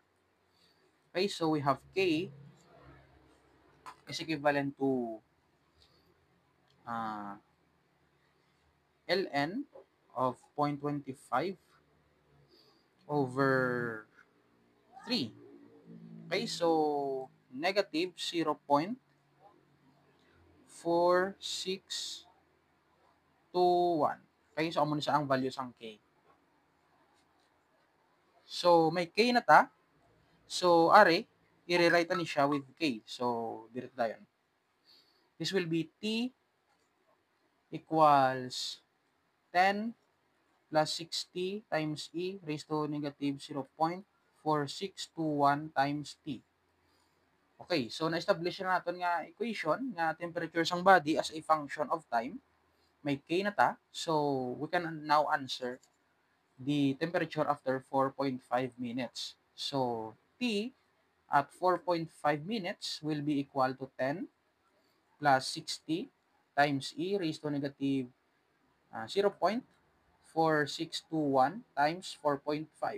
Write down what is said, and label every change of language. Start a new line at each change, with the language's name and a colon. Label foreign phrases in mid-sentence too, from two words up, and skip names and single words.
English: Okay, so we have K is equivalent to ln of 0.25 over 3. Okay, so negative 0.4621.
Hiligaynon: Okay, so amo na siya ang values ang K. So, may K na ta. So, are, i-rewrite ni siya with K. So, direct dayon.
English: This will be T equals 10 plus 60 times E raised to negative 0.4621 times T.
Hiligaynon: Okay, so na-establish na natin nga equation nga temperature sang body
English: as a function of time.
Hiligaynon: May K na ta.
English: So, we can now answer the temperature after 4.5 minutes. So, T at 4.5 minutes will be equal to 10 plus 60 times E raised to negative 0.4621 times 4.5.